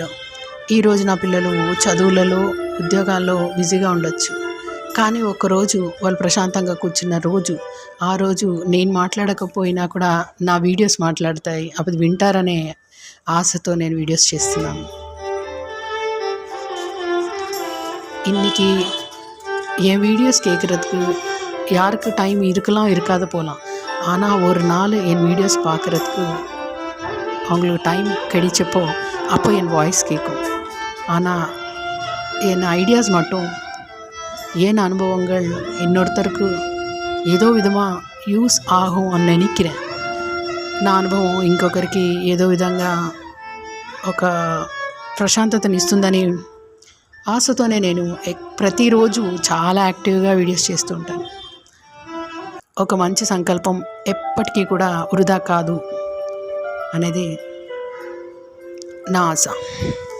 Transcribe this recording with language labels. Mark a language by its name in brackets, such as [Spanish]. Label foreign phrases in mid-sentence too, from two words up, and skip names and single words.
[Telugu] ఈరోజు నా పిల్లలు చదువులలో ఉద్యోగాల్లో బిజీగా ఉండొచ్చు, కానీ ఒకరోజు వాళ్ళు ప్రశాంతంగా కూర్చున్న రోజు, ఆ రోజు నేను మాట్లాడకపోయినా కూడా నా వీడియోస్ మాట్లాడతాయి, అప్పుడు వింటారనే ఆశతో నేను వీడియోస్ చేస్తున్నాను. [Tamil] இன்னைக்கு என் வீடியோஸ் கேட்குறதுக்கு யாருக்கு டைம் இருக்கலாம் இருக்காது போகலாம். ஆனால் ஒரு நாள் என் வீடியோஸ் பார்க்குறதுக்கு அவங்களுக்கு டைம் கிடைச்சப்போ அப்போ என் வாய்ஸ் கேட்கும். ஆனால் என் ஐடியாஸ் மட்டும், என் அனுபவங்கள் இன்னொருத்தருக்கு [Telugu] ఏదో విధంగా [Tamil] యూస్ ఆகும் అని నిனைக்கிறேன். [Telugu] నా అనుభవం ఇంకొకరికి ఏదో విధంగా ఒక ప్రశాంతతని ఇస్తుందని ఆశతోనే నేను ప్రతిరోజు చాలా యాక్టివ్గా వీడియోస్ చేస్తూ ఉంటాను. ఒక మంచి సంకల్పం ఎప్పటికీ కూడా వృధా కాదు అనేది నా ఆశ.